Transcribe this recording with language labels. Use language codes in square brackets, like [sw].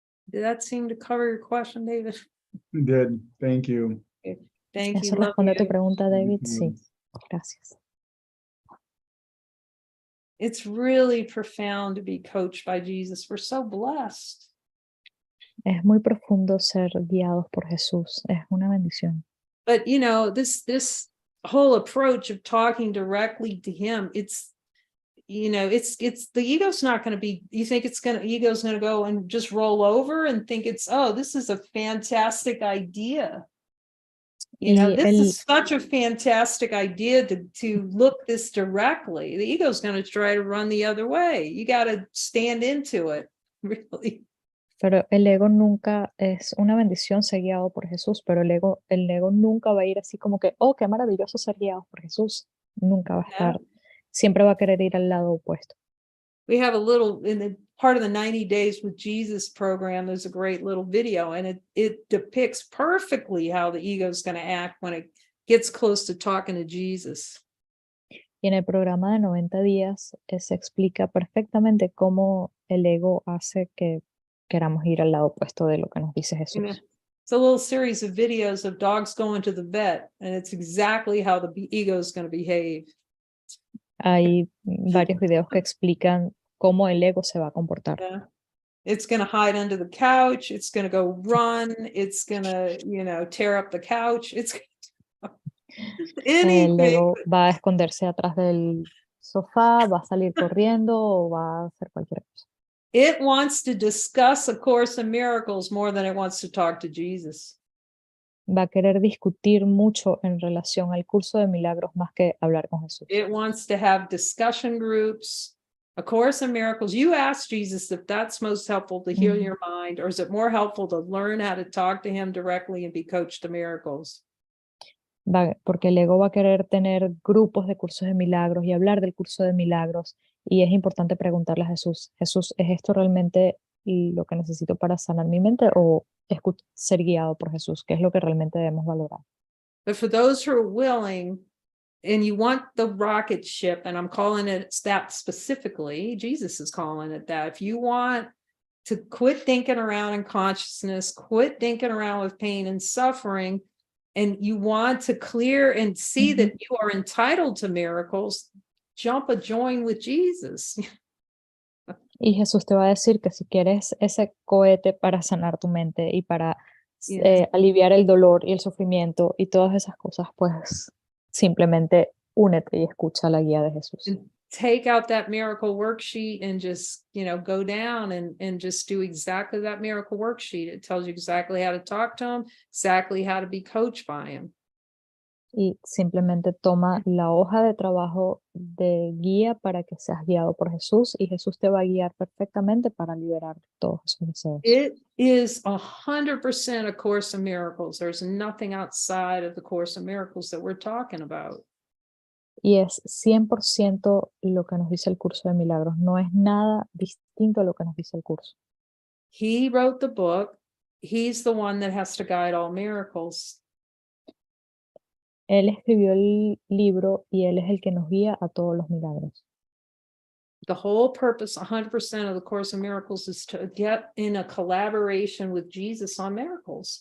[en] Did that seem to cover your question, David? It did. Thank you. Thank [es] ¿Eso [en] you. [es] responde a tu pregunta, David? Sí, gracias. [en] It's really profound to be coached by Jesus. We're so blessed. [es] Es muy profundo ser guiados por Jesús. Es una bendición. [en] But you know, this whole approach of talking directly to him, it's, you know, it's the ego's not going to be, you think ego's going to go and just roll over and think it's, oh, this is a fantastic idea. You know, this is such a fantastic idea to look this directly. The ego's going to try to run the other way. You got to stand into it, really. [es] Pero el ego nunca es una bendición ser guiado por Jesús, pero el ego nunca va a ir así como que, oh, qué maravilloso ser guiado por Jesús. Nunca va a estar, siempre va a querer ir al lado opuesto. [en] We have a little, in the part of the 90 Days with Jesus program, there's a great little video, and it depicts perfectly how the ego is going to act when it gets close to talking to Jesus. [es] Y en el programa de 90 días se explica perfectamente cómo el ego hace que queramos ir al lado opuesto de lo que nos dice Jesús. [en] It's a little series of videos of dogs going to the vet, and it's exactly how the ego is going to behave. [es] Hay varios videos que explican cómo el ego se va a comportar. [en] Yeah. It's going to hide under the couch. It's going to go run. It's going to, you know, tear up the couch. It's [es] El ego va a esconderse atrás del sofá, va a salir corriendo o va a hacer cualquier cosa. [en] It wants to discuss A Course in Miracles more than it wants to talk to Jesus. [es] Va a querer discutir mucho en relación al curso de milagros más que hablar con Jesús. [en] It wants to have discussion groups. A Course in Miracles, you ask Jesus if that's most helpful to heal your mind, or is it more helpful to learn how to talk to him directly and be coached to miracles? [es] Porque el ego va a querer tener grupos de cursos de milagros y hablar del curso de milagros. Y es importante preguntarle a Jesús, Jesús, ¿es esto realmente lo que necesito para sanar mi mente o ser guiado por Jesús? ¿Qué es lo que realmente debemos valorar? [en] But for those who are willing, and you want the rocket ship, and I'm calling it that specifically, Jesus is calling it that. If you want to quit thinking around in consciousness, quit thinking around with pain and suffering, and you want to clear and see that you are entitled to miracles, jump a join with Jesus. [es] Y Jesús te va a decir que si quieres ese cohete para sanar tu mente y para aliviar el dolor y el sufrimiento y todas esas cosas, pues simplemente únete y escucha la guía de Jesús. [en] And take out that miracle worksheet and just, you know, go down and just do exactly that miracle worksheet. It tells you exactly how to talk to him, exactly how to be coached by him. [es] Y simplemente toma la hoja de trabajo de guía para que seas guiado por Jesús y Jesús te va a guiar perfectamente para liberar todos esos deseos. [en] It is 100% A Course in Miracles. There's nothing outside of the Course in Miracles that we're talking about. [es] Y es 100% lo que nos dice el curso de milagros. No es nada distinto a lo que nos dice el curso. [en] He wrote the book. He's the one that has to guide all miracles. [es] Él escribió el libro y él es el que nos guía a todos los milagros. [en] The whole purpose, 100% of the Course in Miracles, is to get in a collaboration with Jesus on miracles.